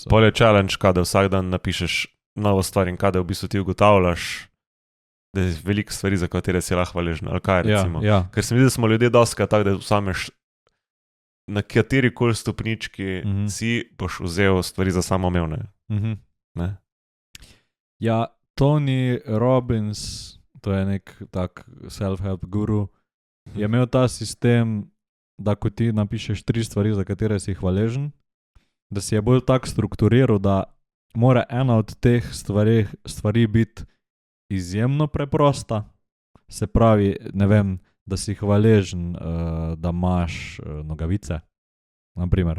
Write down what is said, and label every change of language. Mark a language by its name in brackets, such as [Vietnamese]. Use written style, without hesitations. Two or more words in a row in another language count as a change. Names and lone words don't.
[Slovenian] Pol je challenge, kada vsak dan napišeš novo stvar in kada v bistvu ti ugotavljaš, da je veliko stvari, za katere si lahko hvaležen. Ali kaj recimo? Ker se mi zdi, da smo ljudje dostikrat tako, da vzameš na katerikoli stopnički si boš vzel stvari za samoumevne. Ne? Ja, Tony Robbins, to je nek tak [English] self-help guru, [Slovenian] je imel ta sistem, da ko ti napišeš 3 stvari, za katere si hvaležen, da si je bolj tak strukturiral, da mora ena od teh stvari biti izjemno preprosta, se pravi, ne vem, da si hvaležen, da imaš nogavice, naprimer.